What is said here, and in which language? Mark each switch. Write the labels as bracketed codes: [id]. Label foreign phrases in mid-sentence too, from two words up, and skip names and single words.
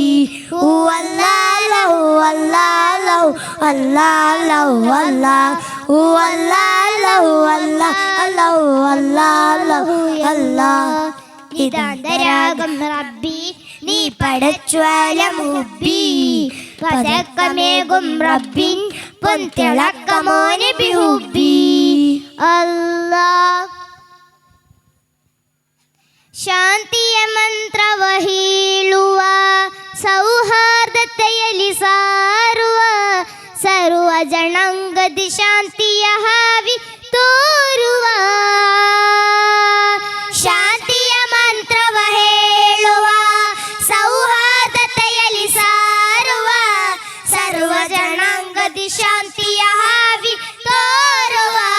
[ar] هوالله الله الله الله الله الله الله الله. [ml] നിതാന്തരാഗം റബ്ബി നീ പടച്ചുവലം ഹുബ്ബി പതക്കമേകും റബ്ബിൻ പൊൻതിളക്കമോ നബി ഹുബ്ബി അല്ലാഹ് [kn] ಶಾಂತಿಯ ಮಂತ್ರವ ಹೇಳುವ ಸೌಹಾರ್ದತೆಯಲ್ಲಿ ಸಾರುವ ಸರ್ವ ಜನಾಂಗದ ಶಾಂತಿಯ ಹಾವಿ ತೋರುವ ಶಾಂತಿಯ ಮಂತ್ರವ ಹೇಳುವ ಸೌಹಾರ್ದತೆಯಲ್ಲಿ ಸಾರುವ ಸರ್ವ ಜನಾಂಗದ ಶಾಂತಿಯ ಹಾವಿ ತೋರುವ